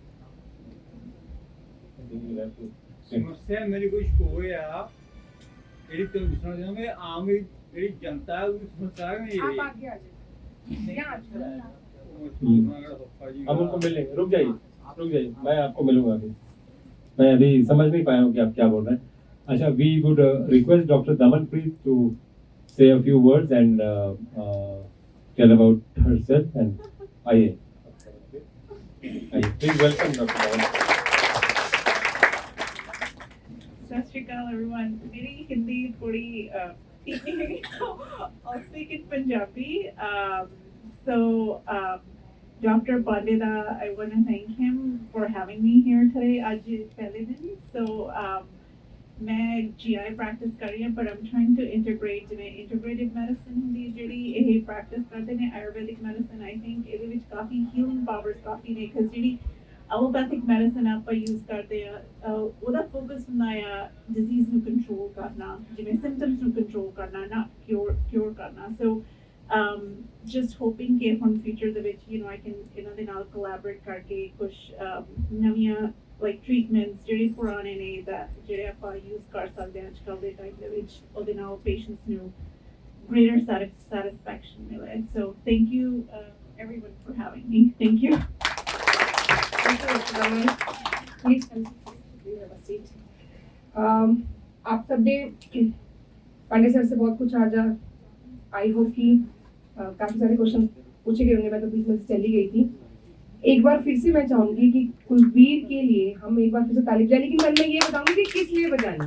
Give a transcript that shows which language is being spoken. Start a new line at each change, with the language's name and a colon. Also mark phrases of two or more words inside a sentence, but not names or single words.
Hindi: समस्या मेरी कुछ हो रहा मेरी तो दूसरा में आम मेरी जनता है उस समस्या में ये आप आगे आ जाइए। हम उनको मिलेंगे। रुक जाइए, मैं आपको मिलूंगा अभी। मैं अभी समझ नहीं पाया हूँ कि आप क्या बोल रहे हैं।
English: अच्छा, We would request Doctor Damanpreet to say a few words and tell about herself and आइए please welcome Doctor Daman।
Punjabi: ਸਤ ਸ੍ਰੀ ਅਕਾਲ एवरीवन।
Hindi: मेरी हिंदी थोड़ी ठीक नहीं है,
English: so I'll speak in Punjabi. Dr. Pandita, I want to thank him for having me here today.
Hindi: आज पहले दिन, so मैं
English: GI practice
Hindi: कर रही हूँ,
English: but I'm trying to integrate
Punjabi: जिन्हें
English: integrative medicine
Punjabi: ਹੁੰਦੀ ਜਿਹੜੀ ਇਹ practice ਕਰਦੇ ਨੇ
English: Ayurvedic medicine, I think
Punjabi: ਇਹਦੇ ਵਿੱਚ ਕਾਫੀ
English: healing powers
Punjabi: ਕਾਫੀ ਨੇ, because ਜਿਹੜੀ
English: allopathic medicine
Punjabi: ਆਪਾਂ use ਕਰਦੇ ਆ ਉਹਦਾ focus ਹੁੰਦਾ ਆ disease ਨੂੰ control ਕਰਨਾ, ਜਿਵੇਂ symptoms ਨੂੰ control ਕਰਨਾ,
English: not cure ਕਰਨਾ। So just hoping कि in future the which I can
Punjabi: ਇਹਨਾਂ ਦੇ ਨਾਲ collaborate ਕਰਕੇ ਕੁਝ ਨਵੀਆਂ
English: like treatments
Punjabi: ਜਿਹੜੇ ਪੁਰਾਣੇ ਨੇ ਜਿਹੜੇ ਆਪਾਂ use ਕਰ ਸਕਦੇ ਹਾਂ ਅੱਜਕੱਲ ਦੇ ਟਾਈਮ ਦੇ ਵਿੱਚ, ਉਹਦੇ ਨਾਲ patients ਨੂੰ
English: greater satisfaction
Punjabi: ਮਿਲੇ।
English: So thank you everyone for having me. Thank you. Please have a seat.
Hindi: आप सब ने पांडे सर से बहुत कुछ आज
English: I hope
Hindi: कि काफ़ी सारे क्वेश्चन पूछे गए होंगे। मैं तो बीच में से चली गई थी। एक बार फिर से मैं चाहूँगी कि कुलवीर के लिए हम एक बार फिर से ताली बजाएं, लेकिन मैं ये बताऊँगी कि किस लिए बजानी।